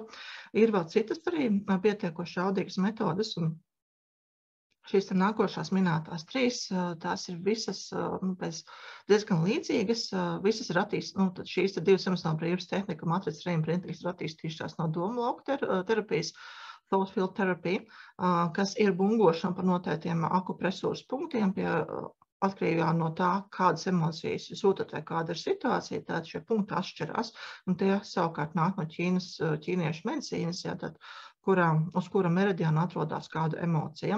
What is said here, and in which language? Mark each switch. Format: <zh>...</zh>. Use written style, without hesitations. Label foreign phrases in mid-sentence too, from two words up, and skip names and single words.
<lv>Ir vēl citas arī pietiekoši jaudīgas metodes, un šīs nākošās minētās trīs, tās ir visas diezgan līdzīgas, visas ir attīstītas, šīs divas emocionāla brīvības tehnika, matricas reimprintingas ir attīstījušās no domu lauku terapijas,</lv> <en>thought field therapy,</en> <lv>kas ir bungošana par noteiktiem akupresūras punktiem atkarībā no tā, kādas emocijas jūs jūtat vai kāda ir situācija, tad šie punkti atšķirās, un tie savukārt nāk no ķīniešu medicīnas, uz kura meridiāna atrodas kāda emocija.</lv>